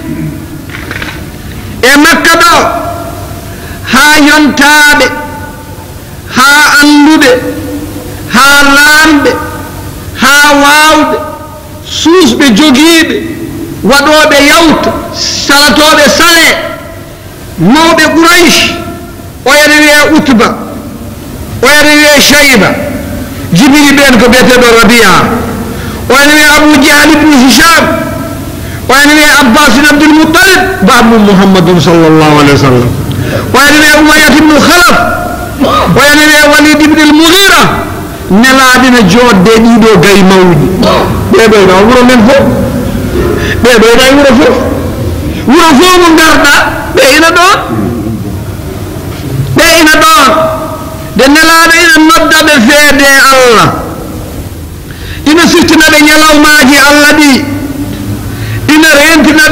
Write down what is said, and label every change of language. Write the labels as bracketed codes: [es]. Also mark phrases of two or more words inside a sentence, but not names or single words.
[ff] e makka ɗo ha yontaɓe ha anduɓe ha lamɓe ha wawɓe suusɓe jogiiɓe waɗoɓe yawta salatoɓe sale mawɓe Quraysh oyene wiye Utba oyene wiye Shayba jibini ɓen ko biyeteɗo Rabia oyene wiye Abu Jahl ibn Hisham oyene wiye Abbas ibn Abdul Muttalib babu Muhammadun [ar] صلى الله عليه وسلم [ff] oyene wiye Umayyah ibn Khalaf oyene wiye Walid ibn al-Mughira nelaɗina jodde ɗiɗo gay mawɗi ɓeɓeyɗa wuro men fof ɓeɓeyɗa e wuro fof mo garɗa ɓe ina ɗon de nelaɗo ina noddaɓe feede Allah ina siftinaɓe ñalawmaji Allah ɗi ina rentinaɓe